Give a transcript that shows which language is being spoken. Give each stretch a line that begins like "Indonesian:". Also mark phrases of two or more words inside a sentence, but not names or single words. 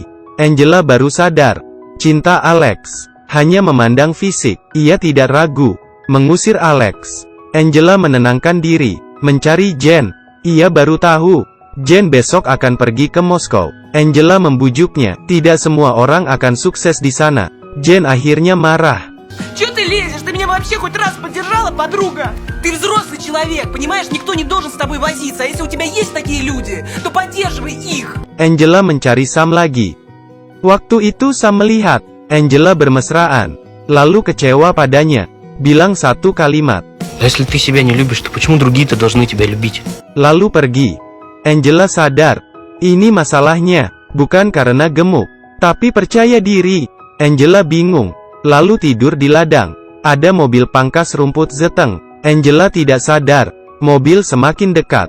Indonesian: Angela baru sadar, cinta Alex hanya memandang fisik. Ia tidak ragu mengusir Alex. Angela menenangkan diri, mencari Jen. Ia baru tahu, Jen besok akan pergi ke Moskow. Angela membujuknya, tidak semua orang akan sukses di sana. Jen akhirnya marah.
Russian: Чё ты лезешь? Ты меня вообще хоть раз поддержала, подруга? Ты взрослый человек, понимаешь? Никто не должен с тобой возиться. А если у тебя есть такие люди, то поддерживай их.
Indonesian: Angela mencari Sam lagi. Waktu itu Sam melihat Angela bermesraan, lalu kecewa padanya, bilang satu kalimat.
Russian: Если ты себя не любишь, то почему другие-то должны тебя любить?
Indonesian: Lalu pergi. Angela sadar, ini masalahnya, bukan karena gemuk, tapi percaya diri. Angela bingung, lalu tidur di ladang. Ada mobil pangkas rumput Zeteng. Angela tidak sadar, mobil semakin dekat.